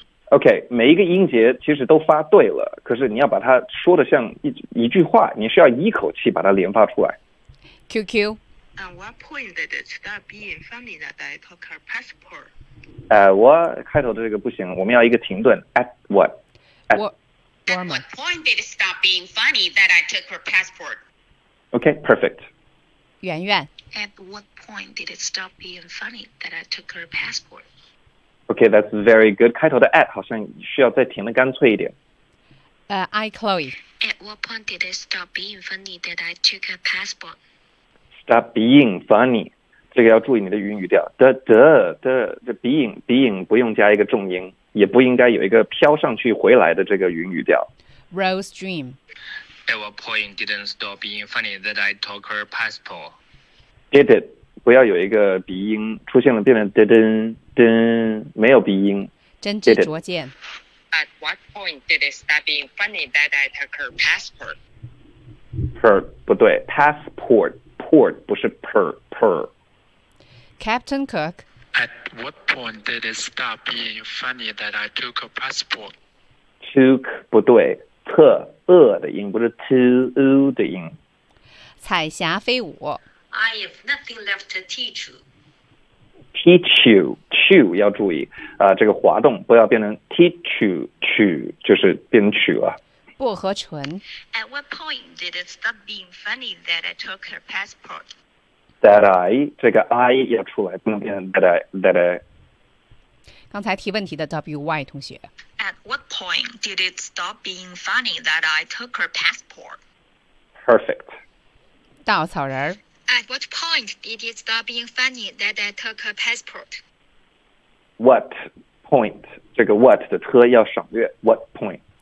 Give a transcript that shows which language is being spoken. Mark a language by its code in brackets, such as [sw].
[zh] OK, 每一个音节其实都发对了，可是你要把它说的像一句话，你需要一口气把它连发出来。 [en] QQ. At what point did it stop being funny that I took her passport? [zh] 我开头的这个不行，我们要一个停顿。 [en] At what? At what point did it stop being funny that I took her passport? OK, perfect. [zh] 圆圆 [en] At what point did it stop being funny that I took her passport? Okay, that's very good. [zh] 开头的 at 好像需要再填的干脆一点。 [en] I, Chloe. At what point did it stop being funny that I took her passport? stop being funny， [zh] 这个要注意你的语音语调，的的的的 being being 不用加一个重音，也不应该有一个飘上去回来的这个语音语调。 [en] Rose Dream。 At what point didn't stop being funny that I took her passport? Did it？ [zh] 不要有一个鼻音出现了，变成噔噔噔，没有鼻音。真知灼见。 [en] At what point did it stop being funny that I took her passport？ [zh] Per 不对 ，passport port 不是 per per。 [en] Captain Cook。 At what point did it stop being funny that I took her passport？ [zh] Took 不对。特恶的音不是 too 的音。彩霞飞舞。 [en] I have nothing left to teach you. [zh] Teach you, to 要注意这个滑动不要变成 teach you, to 就是变成曲了。薄荷醇。 [en] At what point did it stop being funny that I took her passport? That I, [zh] 这个 I 要出来不能变成 that I, that I。刚才提问题的 WY 同学。 [en] At what point did it stop being funny that I took her passport? Perfect. [zh] 稻草人。 [en] At what point did it stop being funny that I took her passport? What point? [zh] 这个 what 的特要省略。What point?